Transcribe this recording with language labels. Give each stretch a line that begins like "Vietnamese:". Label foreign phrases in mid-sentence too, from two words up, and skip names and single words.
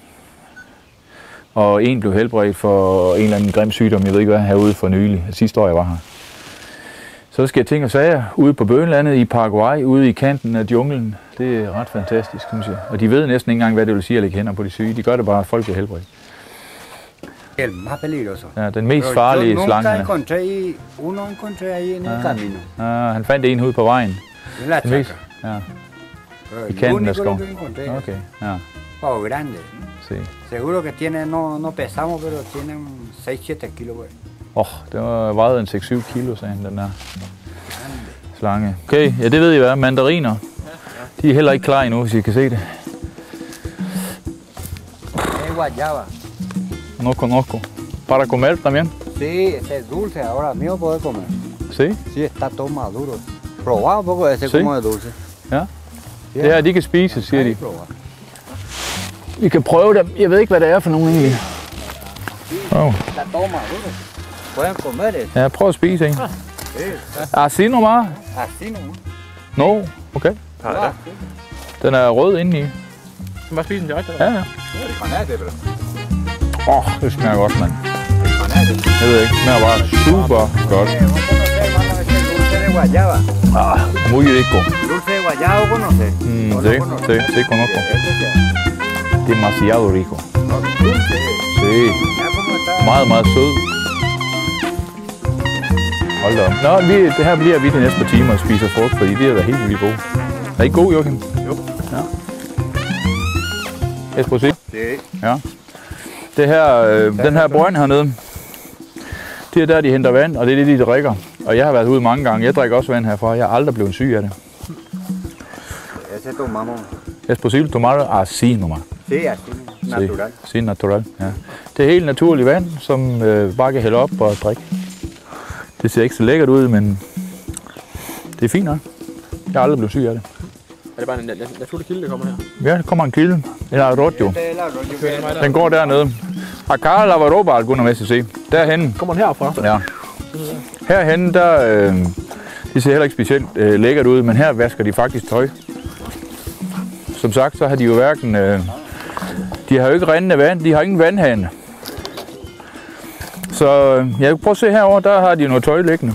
Danish: Og en blev helbredt for en eller anden grim sygdom, jeg ved ikke hvad, herude for nylig, sidste år jeg var her. Så skal jeg tænke og sager ude på Bønlandet i Paraguay, ude i kanten af junglen. Det er ret fantastisk, synes jeg. Og de ved næsten ikke engang, hvad det vil sige at lægge hænder på de syge. De gør det bare, at folk bliver helbredt.
Spanish: El más peligroso.
Danish: Ja, den mest farlige slange.
Spanish: Jeg encontré ahí en el camino.
Danish: Han fandt en ude på vejen. Den mest, ja. I kanten af skoven. Okay, ja.
Spanish: Oh, grande. Sí. Seguro que tiene, no pesamos, pero tiene 6-7 kilo.
Danish: Det var vejet en 6-7 kilo, sagde han, den der slange. Okay, ja det ved I hvad, mandariner. De er heller ikke klar endnu, hvis I kan se det.
Spanish: Guayaba. No conozco. ¿Para comer también? Sí, ese es dulce, ahora mío poder comer. Sí? Sí, está todo maduro. Probá un poco ese como de dulce.
Danish: Ja. Det her, de kan spises, siger de. Vi kan prøve dem. Jeg ved ikke, hvad det er for nogen egentlig.
Spanish: Está todo maduro. Pueden comer det.
Danish: Ja, prøv at spise en.
Spanish: Así nomás? Así nomás. No, okay.
Danish: Ja. Den er rød indeni. Så bare spise den direkte? Ja, ja. Det smager godt, mand. Jeg ved ikke, det smager bare super godt.
Spanish: Muy rico. Dulce de guayaba, ¿conoces? Sí, conozco. Demasiado rico. Sí.
Danish: Meget, meget sød. Hold da op. Nå, det her bliver vi de næste par timer og spiser frugt, fordi det er da helt vildt gode. Er I god, Joachim? Jo. Ja. Espresso?
Spanish: Sí.
Danish: Ja. Det her, den her brønd hernede, det er der, de henter vand, og det er det, de drikker. Og jeg har været ude mange gange. Jeg drikker også vand herfra. Jeg har aldrig blevet syg af det.
Spanish: Ese tomamos. Es posible tomar así nomás. Sí, así, natural. Sí, natural,
Danish: ja. Det er helt naturligt vand, som bare kan hælde op og drikke. Det ser ikke så lækkert ud, men det er fint nok. Jeg har aldrig blevet syg af det. Er det bare en naturlig kilde, der kommer her? Ja, der kommer en kilde. En arroyo. Den går dernede.
Spanish: Acá la varoba alguna vez, se.
Danish: Derhenne. Kommer den herfra? Ja. Herhenne, der... det ser heller ikke specielt lækkert ud, men her vasker de faktisk tøj. Som sagt, så har de jo hverken... de har jo ikke rindende vand, de har ingen vandhane. Så jeg kan prøve at se herovre, der har de noget tøj liggende.